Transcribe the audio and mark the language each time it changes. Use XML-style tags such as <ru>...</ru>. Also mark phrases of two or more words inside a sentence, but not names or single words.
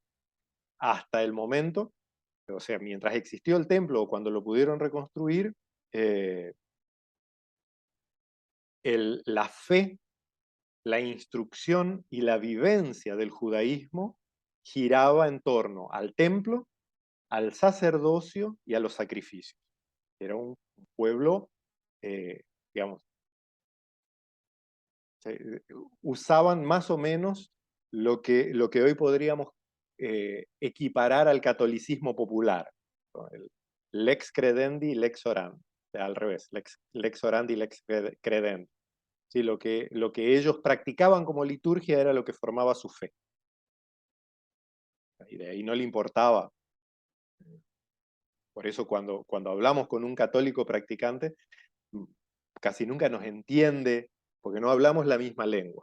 <es>Hasta el momento, o sea, mientras existió el templo o cuando lo pudieron reconstruir, eh, la fe, la instrucción y la vivencia del judaísmo giraba en torno al templo, al sacerdocio y a los sacrificios. Era un pueblo, digamos, usaban más o menos lo que hoy podríamos equiparar al catolicismo popular, ¿no?</es> <la>El lex credendi, lex orandi,</la> <es>al revés,</es> <la>lex orandi, lex credendi.</la> <es>Sí, lo que ellos practicaban como liturgia era lo que formaba su fe. Y de ahí no le importaba. Por eso cuando hablamos con un católico practicante, casi nunca nos entiende, porque no hablamos la misma lengua.</es>